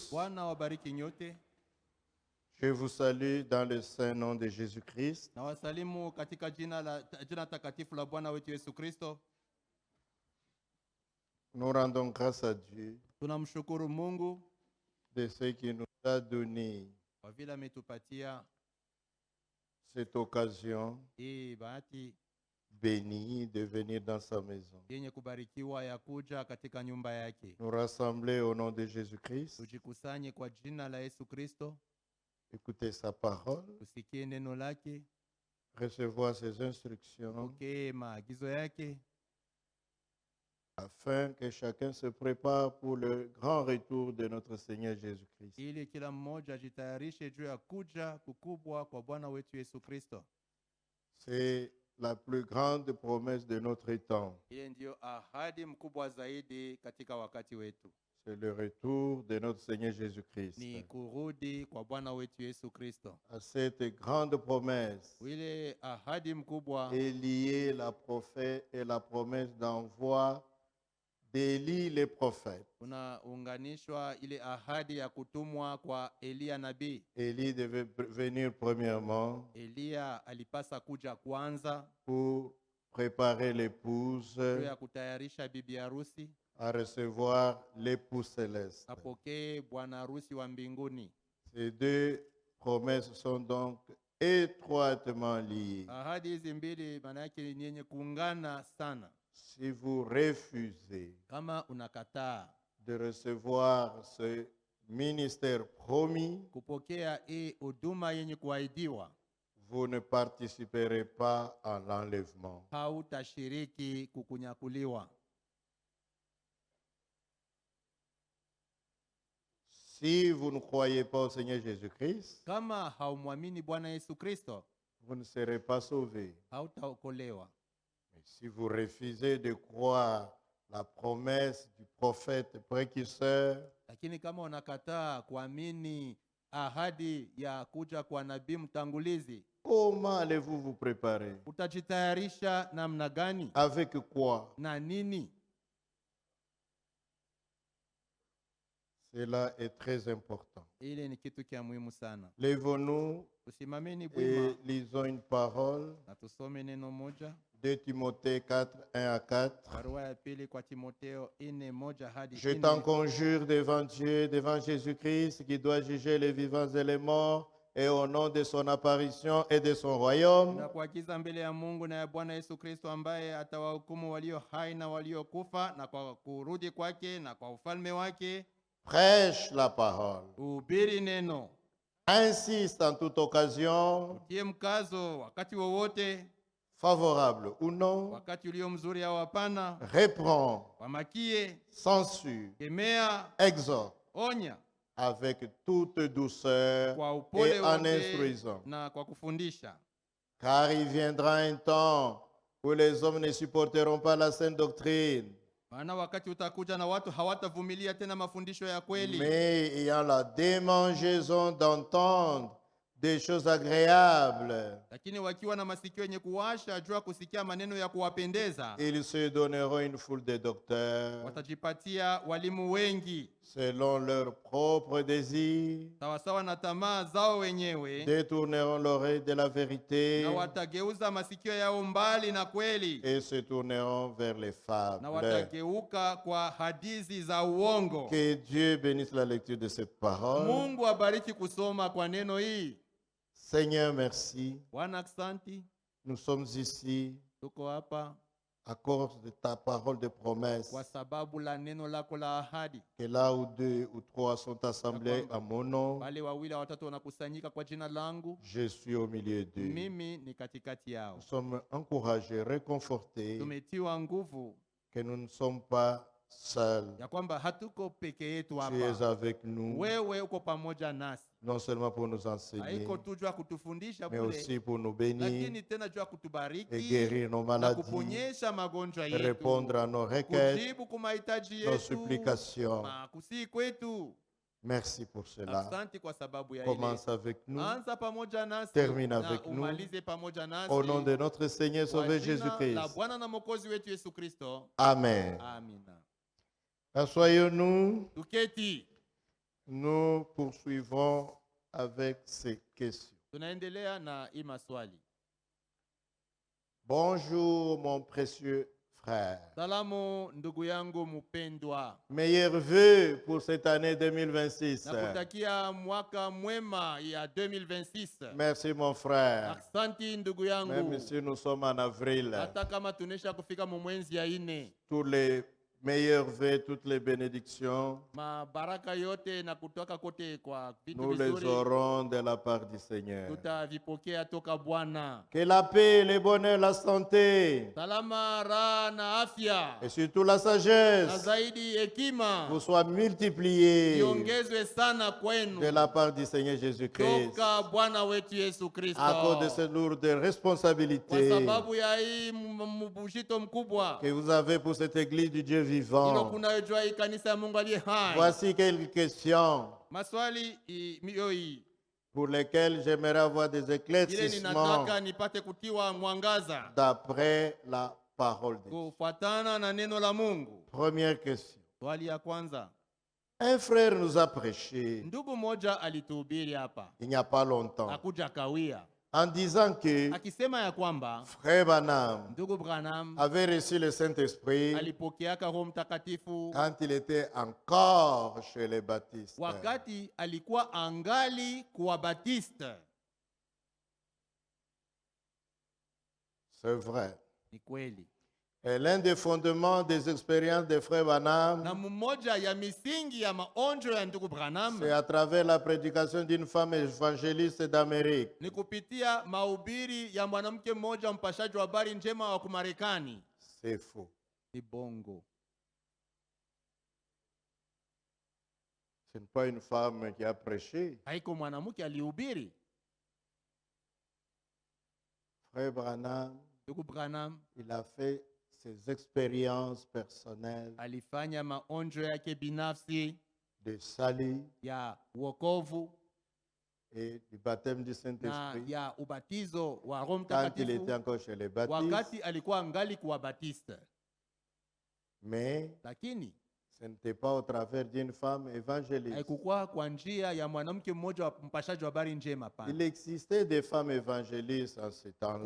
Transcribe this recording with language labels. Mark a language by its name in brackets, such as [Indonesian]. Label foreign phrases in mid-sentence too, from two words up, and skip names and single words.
[Swahili] Bwana wabariki nyote. [French] Je vous salue dans le saint nom de Jésus-Christ. [Swahili] Na wasalimu katika jina takatifu la Bwana wetu Yesu Kristo. [French] Nous rendons grâce à Dieu [Swahili] Tunamshukuru Mungu [French] de ce qui nous a donné [Swahili] kwa vile ametupatia [French] cette occasion [Swahili] bahati [French] bénie de venir dans sa maison. [Swahili] yenye kubarikiwa ya kuja katika nyumba yake. [French] Nous rassembler au nom de Jésus-Christ. [Swahili] Tujikusanye kwa jina la Yesu Kristo. [French] Écouter sa parole. [Swahili] Tusikie neno lake. [French] Recevoir ses instructions. [Swahili] Tupokee maagizo yake. [French] Afin que chacun se prépare pour le grand retour de notre Seigneur Jésus-Christ. [Swahili] Ili kila mmoja ajitayarishe juu ya kuja kukubwa kwa Bwana wetu Yesu Kristo. [French] C'est la plus grande promesse de notre temps. [Swahili] Ile ndio ahadi mkubwa zaidi katika wakati wetu. [French] C'est le retour de notre Seigneur Jésus-Christ. [Swahili] Ni kurudi kwa Bwana wetu Yesu Kristo. [French] À cette grande promesse [Swahili] Ile ahadi mkubwa [French] est liée la promesse d'envoi d'Élie le prophète. [Swahili] Unaunganishwa ile ahadi ya kutumwa kwa Elia nabii. [French] Élie devait venir premièrement [Swahili] Elia alipasa kuja kwanza [French] pour préparer l'épouse [Swahili] ya kutayarisha bibi harusi [French] à recevoir l'époux céleste. [Swahili] apokee bwana harusi wa mbinguni. [French] Ces deux promesses sont donc étroitement liées. [Swahili] Ahadi hizi mbili maana yake ni yenye kuungana sana. [French] Si vous refusez [Swahili] Kama unakataa [French] de recevoir ce ministère promis, [Swahili] kupokea huduma yenye kuahidiwa, [French] vous ne participerez pas à l'enlèvement. [Swahili] hautashiriki kukunyakuliwa. [French] Si vous ne croyez pas au Seigneur Jésus-Christ, [Swahili] Kama haumwamini Bwana Yesu Kristo, [French] vous ne serez pas sauvés. [Swahili] hautaokolewa. [French] Mais si vous refusez de croire la promesse du prophète précurseur, [Swahili] Lakini kama unakataa kuamini ahadi ya kuja kwa nabii mtangulizi, [French] comment allez-vous vous préparer? [Swahili] utajitayarisha namna gani? [French] Avec quoi? [Swahili] Na nini? [French] Cela est très important. [Swahili] Ile ni kitu kia muhimu sana. [French] Lèvons-nous [Swahili] Tusimameni bwima [French] et lisons une parole. [Swahili] na tusome neno moja. [French] 2 Timothée 4, 1 à 4. [Swahili] Barua ya pili kwa Timotheo 4:1 hadi [French] Je 4. t'en conjure devant Dieu, devant Jésus-Christ, qui doit juger les vivants et les morts, et au nom de son apparition et de son royaume, [Swahili] Na kuagiza mbele ya Mungu na ya Bwana Yesu Kristo ambaye atawahukumu walio hai na waliokufa, na kwa kurudi kwake na kwa ufalme wake, [French] prêche la parole. [Swahili] hubiri neno. [French] Insiste en toute occasion, [Swahili] Tie mkazo wakati wowote, [French] favorable ou non, [Swahili] wakati ulio mzuri au hapana, [French] reprend, [Swahili] wamakie, [French] censure, [Swahili] kemea, [French] exhorte, [Swahili] onya [French] avec toute douceur [Swahili] kwa upole [French] et en [Swahili] wote [French] instruisant. [Swahili] na kwa kufundisha. [French] Car il viendra un temps où les hommes ne supporteront pas la saine doctrine, [Swahili] Maana wakati utakuja na watu hawatavumilia tena mafundisho ya kweli, [French] mais ayant la démangeaison d'entendre des choses agréables, [Swahili] lakini wakiwa na masikio yenye kuwasha jua kusikia maneno ya kuwapendeza, [French] ils se donneront une foule de docteurs [Swahili] watajipatia walimu wengi [French] selon leurs propres désirs, [Swahili] sawasawa na tamaa zao wenyewe, [French] détourneront l'oreille de la vérité [Swahili] na watageuza masikio yao mbali na kweli, [French] et se tourneront vers les [Swahili] na [French] fables. [Swahili] watageuka kwa hadithi za uongo. [French] Que Dieu bénisse la lecture de cette parole. [Swahili] Mungu abariki kusoma kwa neno hii. [French] Seigneur, merci. [Swahili] Bwana asante, [French] Nous sommes ici [Swahili] tuko hapa [French] à cause de ta parole de promesse. [Swahili] kwa sababu la neno lako la ahadi. [French] Que là où 2 ou 3 sont assemblés à mon nom, [Swahili] Wale wawili au watatu wanakusanyika kwa jina langu, [French] je suis au milieu d'eux. [Swahili] mimi ni katikati yao. [French] Nous sommes encouragés, réconfortés [Swahili] Tumetiwa nguvu [French] que nous ne sommes pas seuls. [Swahili] ya kwamba hatuko peke yetu [French] Tu es [Swahili] hapa. [French] avec nous, [Swahili] Wewe uko pamoja nasi, [French] non seulement pour nous enseigner, [Swahili] haiko tu jua kutufundisha [French] mais [Swahili] bure, [French] aussi pour nous bénir [Swahili] lakini tena jua [French] et [Swahili] kutubariki [French] guérir nos [Swahili] na [French] maladies, [Swahili] kuponyesha magonjwa yetu, [French] répondre à nos requêtes, [Swahili] kujibu kwa mahitaji [French] nos [Swahili] yetu, [French] supplications. [Swahili] kusihi kwetu. [French] Merci pour cela. [Swahili] Asante kwa sababu ya ile. [French] Commence avec nous, [Swahili] Anza pamoja nasi [French] termine [Swahili] na [French] avec nous, [Swahili] umalize pamoja nasi, [French] au nom de notre Seigneur [Swahili] kwa [French] Sauveur [Swahili] jina la [French] Jésus-Christ. [Swahili] Bwana na Mwokozi wetu Yesu Kristo. [French] Amen. [Swahili] Amina. [French] Assoyons-nous. [Swahili] Tuketi. [French] Nous poursuivons avec ces questions. [Swahili] Tunaendelea na hii maswali. [French] Bonjour mon précieux frère. [Swahili] Salamu ndugu yangu mpendwa. [French] Meilleurs vœux pour cette année 2026. [Swahili] Nakutakia mwaka mwema ya 2026. [French] Merci mon frère. [Swahili] Asante ndugu yangu. [French] Même si nous sommes en avril, [Swahili] Hata kama tunesha kufika mwezi ya 4. [French] tous les meilleurs vœux, toutes les bénédictions, [Swahili] Mabaraka yote na kutoka kote kwa vitu [French] nous les [Swahili] vizuri [French] aurons de la part du Seigneur. [Swahili] tutavipokea toka Bwana. [French] Que la paix, le bonheur, la santé [Swahili] Salama, raha na afya [French] et surtout la [Swahili] na [French] sagesse [Swahili] zaidi hekima [French] vous soient multipliées [Swahili] iongezwe sana kwenu [French] de la part du Seigneur Jésus-Christ. [Swahili] toka Bwana wetu Yesu Kristo. [French] À cause de cette lourde [Swahili] Kwa [French] responsabilité [Swahili] sababu ya hii mbushito mkubwa [French] que vous avez pour cette église du Dieu [Swahili] ilo [French] vivant. [Swahili] kunayojua hii kanisa ya Mungu aliye hai. [French] Voici quelques questions [Swahili] Maswali hii [French] pour lesquelles j'aimerais avoir des [Swahili] ile [French] éclaircissements [Swahili] ninataka nipate kutiwa mwangaza [French] d'après la parole de Dieu. [Swahili] kufuatana na neno la Mungu. [French] Première question. [Swahili] Swali ya kwanza, [French] Un frère nous a prêché [Swahili] ndugu moja alituhubiri hapa [French] il n'y a pas longtemps [Swahili] akuja kawia [French] en disant que [Swahili] akisema ya kwamba [French] frère Branham [Swahili] ndugu Branham [French] avait reçu le Saint-Esprit [Swahili] alipokeaka Roho Mtakatifu [French] quand il était encore chez les baptistes. [Swahili] wakati alikuwa angali kuwa Batiste. [French] C'est vrai. [Swahili] Ni kweli. [French] Et l'un des fondements des expériences des frères [Swahili] Na Branham, mmoja ya misingi ya maonjo ya ndugu Branham [French] c'est à travers la prédication d'une femme évangéliste d'Amérique. [Swahili] ni kupitia mahubiri ya mwanamke mmoja mpashaji wa habari njema wa Kumarekani. [French] C'est faux. [Swahili] Ni bongo. [French] Ce n'est pas une femme qui a prêché. [Swahili] Haiko mwanamke alihubiri. [French] Frère Branham, [Swahili] Ndugu Branham [French] il a fait ses expériences personnelles [Swahili] alifanya maonjo yake binafsi [French] de salut [Swahili] ya wokovu [French] et du baptême du [Swahili] na [French] Saint-Esprit [Swahili] ya ubatizo wa Roho [French] quand il était [Swahili] Mtakatifu [French] encore chez les baptistes. [Swahili] wakati alikuwa angali kuwa Batiste, [French] Mais [Swahili] lakini [French] ce n'était pas au travers d'une femme évangéliste. [Swahili] haikukuwa kwa njia ya mwanamke mmoja wa mpashaji wa habari njema. [French] Il [Swahili] Pana [French] existait des femmes évangélistes en ce temps-là,